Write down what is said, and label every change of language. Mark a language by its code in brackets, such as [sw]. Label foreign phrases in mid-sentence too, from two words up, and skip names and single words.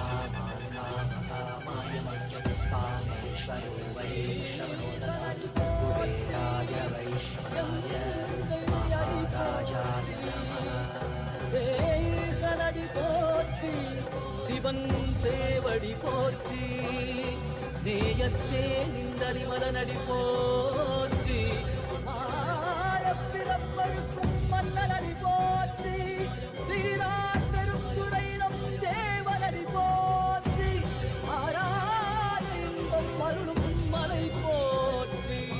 [sa] कामाय मह्यं कामेश्वरो वै श्रवणो ददातु कुबेराय वै श्रवणाय महाराजाय नमः [ta] சனடி போற்றி சிவன் சேவடி போற்றி நேயத்தே நிந்தடி மலனடி போற்றி பிறப்பருக்கும் மன்னனடி போற்றி சீரார் பெருந்துரை நம் தேவனடி போற்றி ஆராத இன்பம் அருளும் மலை போற்றி